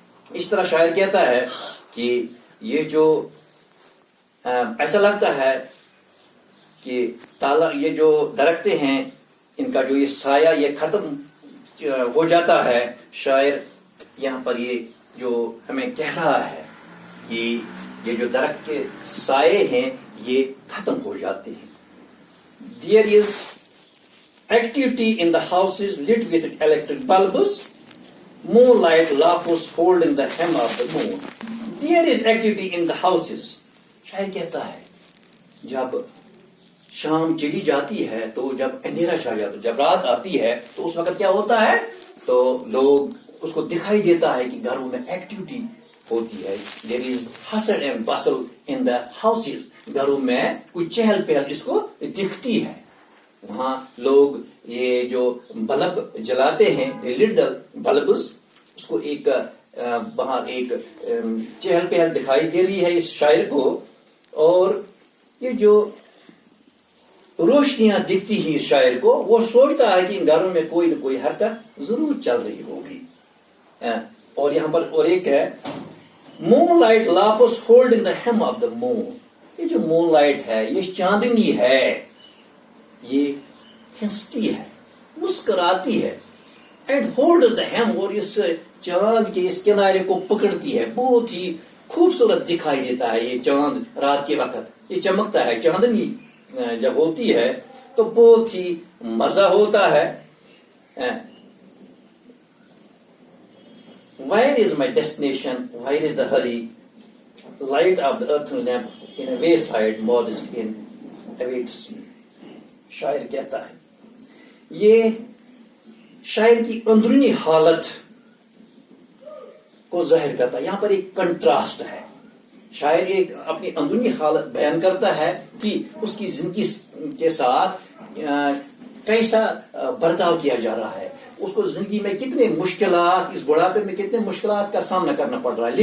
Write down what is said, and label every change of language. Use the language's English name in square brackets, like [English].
[Urdu] اس طرح شاعر کہتا ہے کہ یہ جو ایسا لگتا ہے کہ یہ جو درختے ہیں ان کا جو یہ سایہ یہ ختم ہو جاتا ہے. شاعر یہاں پر یہ جو ہمیں کہہ رہا ہے کہ یہ جو درخت کے سائے ہیں یہ ختم ہو جاتے ہیں. [English] There is activity in the houses lit with electric bulbs. Moonlight laughs holding the hem of the moon. There is activity in the houses. [Urdu] شاعر کہتا ہے جب شام چلی جاتی ہے تو جب اندھیرا چھا جاتا ہے جب رات آتی ہے تو اس وقت کیا ہوتا ہے تو لوگ اس کو دکھائی دیتا ہے کہ گھروں میں ایکٹیویٹی ہوتی ہے. [English] There is hustle and bustle in the houses. [Urdu] گھروں میں کوئی چہل پہل اس کو دکھتی ہے. وہاں لوگ یہ جو بلب جلاتے ہیں [English] lit the bulbs [Urdu] اس کو ایک باہر ایک چہل پہل دکھائی دے رہی ہے اس شاعر کو. اور یہ جو روشنیاں دکھتی ہیں اس شاعر کو وہ سوچتا ہے کہ ان گھروں میں کوئی نہ کوئی حرکت ضرور چل رہی ہوگی. اور یہاں پر اور ایک ہے [English] Moon light laps holding the hem of the moon. [Urdu] یہ جو مون لائٹ ہے یہ چاندنی ہے یہ ہنستی ہے مسکراتی ہے. [English] and holds the hem [Urdu] اور اس چاند کے اس کنارے کو پکڑتی ہے. بہت ہی خوبصورت دکھائی دیتا ہے یہ چاند رات کے وقت. یہ چمکتا ہے. چاندنی جب ہوتی ہے تو بہت ہی مزہ ہوتا ہے. [English] Where is my destination? Where is the hurry? Light of the earthen lamp in a wayside modest inn awaits me. [Urdu] شاعر کہتا ہے, یہ شاعر کی اندرونی حالت کو ظاہر کرتا ہے. یہاں پر ایک کنٹراسٹ ہے. شاعر ایک اپنی اندرونی حالت بیان کرتا ہے کہ اس کی زندگی کے ساتھ کیسا برتاؤ کیا جا رہا ہے, اس کو زندگی میں کتنے مشکلات, اس بڑھاپے میں کتنے مشکلات کا سامنا کرنا پڑ رہا ہے.